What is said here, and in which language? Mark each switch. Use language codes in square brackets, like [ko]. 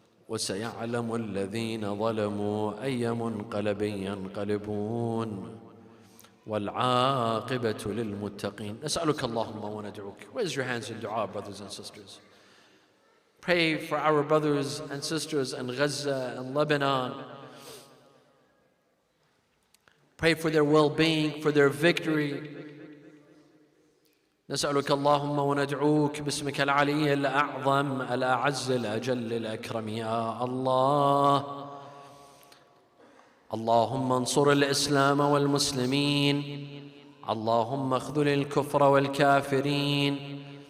[ar] وسيعلم الذين ظلموا أي منقلب ينقلبون والعاقبة للمتقين. نسألك اللهم وندعوك. [en] Raise your hands in dua, brothers and sisters. Pray for our brothers and sisters in Gaza and Lebanon. Pray for their well-being, for their victory. [ar] نسألك اللهم وندعوك باسمك العلي الأعظم الأعز الأجل الأكرم يا الله. اللهم انصر الإسلام والمسلمين. اللهم اخذل الكفر والكافرين.